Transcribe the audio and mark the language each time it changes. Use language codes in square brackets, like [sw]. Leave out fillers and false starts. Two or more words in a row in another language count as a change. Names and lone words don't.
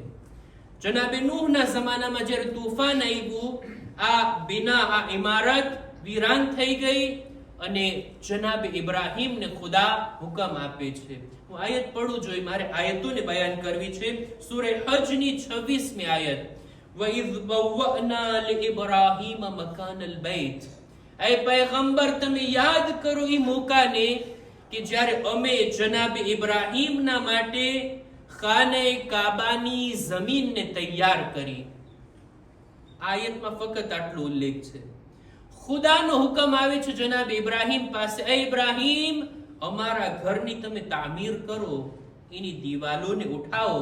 [gu] જનાબે નૂહના જમાનામાં જ્યારે તૂફાન આવ્યું આ બિના આ ઇમારત વીરાન થઈ ગઈ અને જનાબે ઇબ્રાહીમને ખુદા હુકમ આપે છે. હું આયત પડું જોઈએ, મારે આયતોને બયાન કરવી છે. સૂરે હજની 26મી આયત. [ar] وَإِذْ بَوَّأْنَا لِإِبْرَاهِيمَ مَكَانَ الْبَيْتِ. [gu] એ પૈગંબર તમે યાદ કરો એ મોકાને કે જ્યારે અમે જનાબે ઇબ્રાહીમના માટે ખાને કાબાની જમીનને તૈયાર કરી. આયતમાં ફક્ત આટલો ઉલ્લેખ છે. ખુદાનો હુકમ આવે છે જનાબ ઇબ્રાહીમ પાસે, એ ઇબ્રાહીમ અમારા ઘરની તમે તામીર કરો, એની દિવાલોને ઉઠાવો.